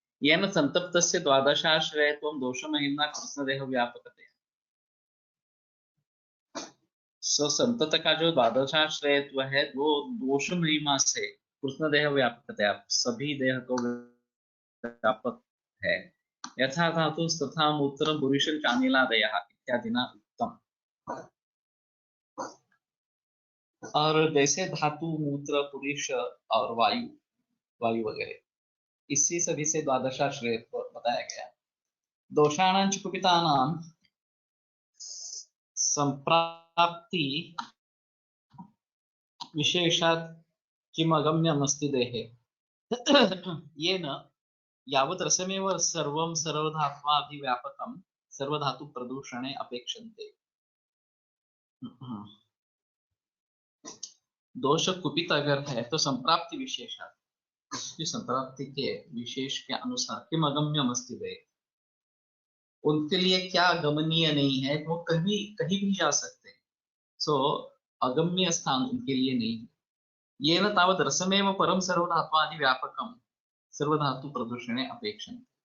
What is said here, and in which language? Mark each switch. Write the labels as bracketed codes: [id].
[sa] येन संतप्तस्य द्वादशाश्रयत्वं दोषमहिम्ना कृष्णदेह व्यापकतया। [hi] सो संतत का जो द्वादशाश्रयत्व है वो दोष महिमा से कृष्णदेह व्यापकतया, सभी देह को व्यापक है। [sa] यथा धातु तथा मूत्रम पुरुषं चानिलादयः इत्यादिना उत्तम। [hi] और जैसे धातु, मूत्र, पुरुष और वायु वगैरह, इसी सभी से द्वादशाश्रय बताया गया। [sa] दोषाणां च कुपितानां संप्राप्ति विशेषात् किम अगम्यमस्ति देहे येन यावत् रसमेव सर्वं सर्वधात्वाभिव्यापकं सर्वधातु प्रदूषणे अपेक्षन्ते। [hi] दोष कुपित अगर है तो संप्राप्ति विशेषात्, उसकी संप्राप्ति के विशेष के अनुसार [sa] किम अगम्यमस्ति देहे, [hi] उनके लिए क्या गमनीय नहीं है, वो कहीं कहीं भी जा सकते हैं। सो अगम्य स्थान उनके लिए नहीं है। [sa] ये न तावत रसमेव परम सर्वधात्वादि व्यापकम सर्वधातु प्रदूषणे अपेक्षन्ते।